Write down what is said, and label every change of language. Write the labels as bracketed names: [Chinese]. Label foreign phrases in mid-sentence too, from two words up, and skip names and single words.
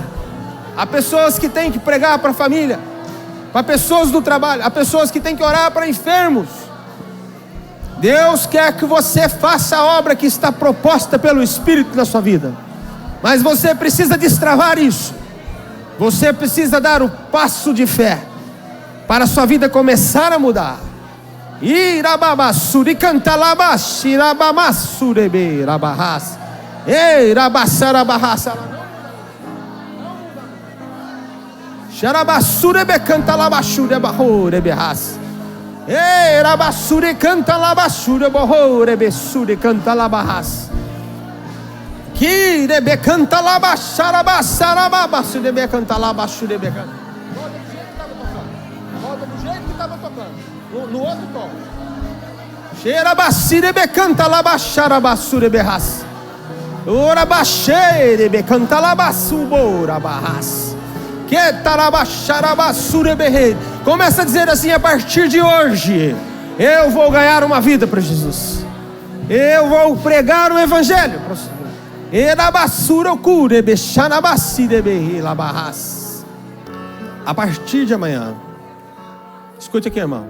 [Portuguese] Há pessoas que têm que pregar para a família, para pessoas do trabalho, há pessoas que têm que orar para enfermos. Deus quer que você faça a obra que está proposta pelo Espírito na sua vida. Mas você precisa destravar isso. Você precisa dar o passo de fé para a sua vida começar a mudar. Irababassuri cantalabashi rabamassurebe rabahas. Ei, rabassarabahas. Xarabassurebe cantalabashure bahore behas. Ei, rabassure cantalabashure bahore besure cantalabahas. Que rebe cantalabasharabasarababasure debe cantalabashure becan. Volta do jeito que estava tocando. No outro tom. Xerabasire becantalabasharabasure behas. Ora baixere becantalabasubora bahas. Começa a dizer assim: a partir de hoje eu vou ganhar uma vida para Jesus. Eu vou pregar o Evangelho para o Senhor. A partir de amanhã, escute aqui, irmão.